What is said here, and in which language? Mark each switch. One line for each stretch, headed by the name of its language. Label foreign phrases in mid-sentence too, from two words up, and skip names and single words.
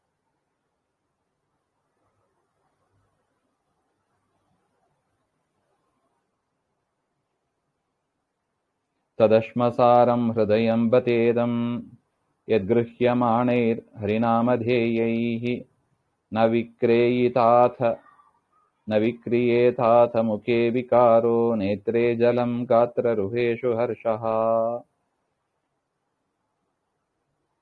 Sanskrit: ತದಶ್ಮಸಾರಂ ಹೃದಯಂ ಬತೇದಂ ಯದ್ಗೃಹ್ಯಮಾಣೈರ್ ಹರಿನಾಮಧೇಯೈಃ ನ ವಿಕ್ರಿಯೇತಾಥ ಮುಖೇ ವಿಕಾರೋ ನೇತ್ರೇ ಜಲಂ ಗಾತ್ರರುಹೇಷು ಹರ್ಷಃ.